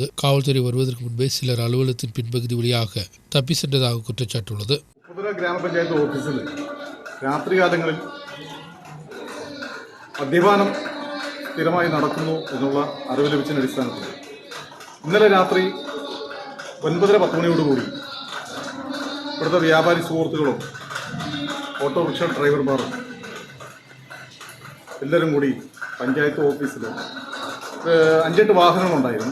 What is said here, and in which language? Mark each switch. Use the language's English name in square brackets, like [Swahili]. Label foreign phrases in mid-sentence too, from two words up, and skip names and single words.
[Tamil] காவல்துறை வருவதற்கு முன்பே சிலர் அலுவலகத்தின் பின்பகுதி வழியாக தப்பி சென்றதாக குற்றச்சாட்டு உள்ளது. [Malayalam] ഗ്രാമ പഞ്ചായത്ത് ഓഫീസിൽ രാത്രികാലങ്ങളിൽ മദ്യപാനം സ്ഥിരമായി നടക്കുന്നു എന്നുള്ള അറിവ് ലഭിച്ചതിന്റെ അടിസ്ഥാനത്തിൽ ഇന്നലെ രാത്രി 9:10 മണിയോടുകൂടി ഇവിടുത്തെ വ്യാപാരി സുഹൃത്തുക്കളും ഓട്ടോറിക്ഷ ഡ്രൈവർമാരും എല്ലാവരും കൂടി പഞ്ചായത്ത് ഓഫീസിൽ 5-8 വാഹനങ്ങളുണ്ടായിരുന്നു.